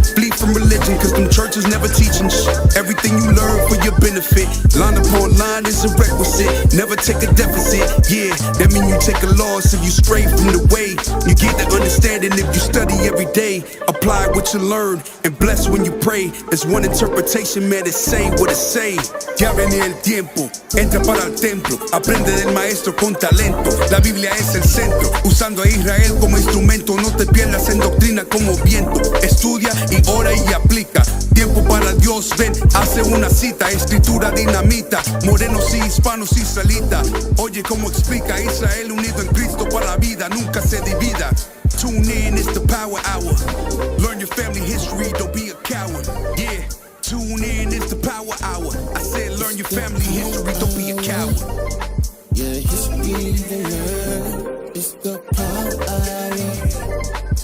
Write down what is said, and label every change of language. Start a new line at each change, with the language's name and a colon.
English: Flee from religion, cause them churches never teaching shit. Everything you learn for your benefit. Line upon line is a requisite. Never take a deficit, yeah. That mean you take a loss if you stray from the way. You get the understanding if you study every day. Apply what you learn and bless when you pray. There's one interpretation, man, it's say what it say.
Spanish: Ya viene el tiempo, entra para el templo. Aprende del maestro con talento. La Biblia es el centro, usando a Israel como instrumento. No te pierdas en doctrina como viento. Estudia y ora y aplica. Tiempo para Dios, ven, hace una cita. Escritura dinamita, morenos y hispanos israelitas. Oye cómo explica Israel unido en Cristo para la vida, nunca se divida.
English: Tune in, it's the power hour. Learn your family history, don't be a coward. Yeah, tune in, it's the power hour. I said learn your family history, don't be a coward. Yeah, history to learn. It's the power hour.